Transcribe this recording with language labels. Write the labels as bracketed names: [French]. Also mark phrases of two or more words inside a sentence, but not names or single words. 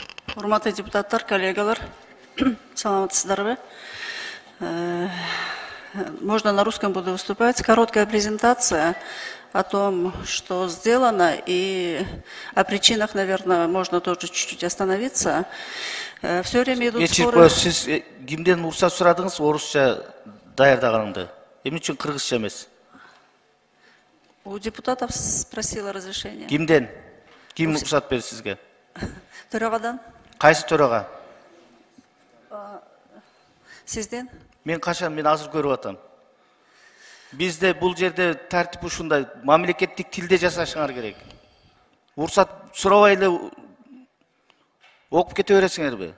[Kyrgyz] Урматтуу депутаттар, коллегалар, саламатсыздарбы? [Russian] Можно на русском буду выступать. Короткая презентация о том, что сделано, и о причинах, наверное, можно тоже чуть-чуть остановиться. Все время идут споры... [Kyrgyz] Сіз кимден уруксат сурадыңыз, орусча даярдаганыңды? Эмне үчүн кыргызча эмес? [Russian] У депутатов спросила разрешение. [Kyrgyz] Кимден? Ким уруксат берди сизге? Төрағадан. Кайсы төрага? Сизден? Мен качан, мен азыр көрүп атам. Бизде бул жерде тартип ушундай, мамлекеттик тилде жасашыңар керек. Уруксат сурабай эле окуп кете бересиңерби?